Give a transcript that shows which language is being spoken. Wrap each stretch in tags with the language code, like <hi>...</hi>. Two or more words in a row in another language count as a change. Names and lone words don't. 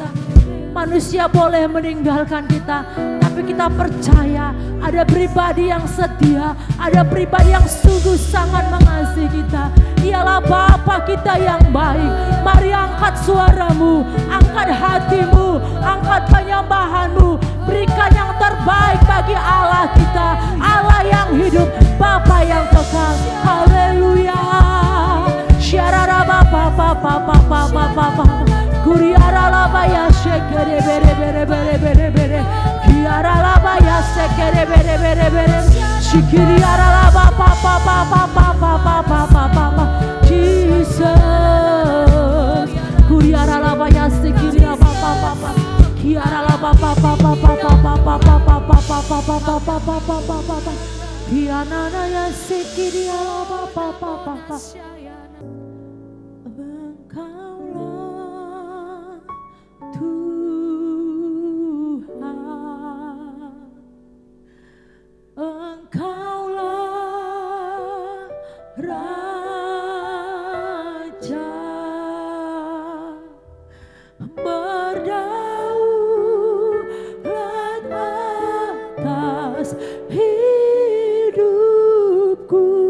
<id>Manusia boleh meninggalkan kita, tapi kita percaya ada pribadi yang setia, ada pribadi yang sungguh sangat mengasihi kita. Dialah Bapa kita yang baik. Mari angkat suaramu, angkat hatimu, angkat penyembahanmu. Berikan yang terbaik bagi Allah kita, Allah yang hidup, Bapa yang kekal. Haleluya. Syarara bapa kuriara labaya shekere bere kiara labaya shekere bere shikiriara labapa Jesus. Kuriara labaya shikiriara bapa kiara labapa kiana ya shikiriara bapa. Engkaulah Tuhan, Engkaulah Raja, berdaulat atas hidupku.</id>